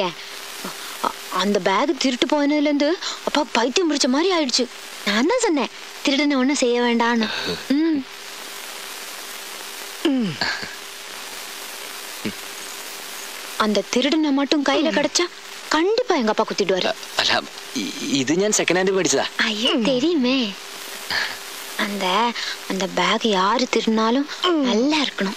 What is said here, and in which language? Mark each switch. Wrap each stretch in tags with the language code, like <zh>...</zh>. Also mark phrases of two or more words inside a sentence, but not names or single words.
<ta>அந்த பேக் திருட்டு போனதுல இருந்து அப்பா பைத்தியம் முடிச்ச மாதிரி ஆயிடுச்சு. நான் தான் சொன்னேன் திருடனை ஒண்ணும் செய்ய வேண்டான்னு. அந்த திருடனை மட்டும் கையில கிடைச்சா கண்டிப்பா எங்க அப்பா குத்திடுவாரு.</ta> <ml>இது ഞാൻ</ml> <en>second hand</en> <ml>മേടിച്ചതാ.</ml> <ta>ஐயோ தெரியுமே. அந்த அந்த பேக் யாரு திருடினாலும் நல்லா இருக்கணும்.</ta>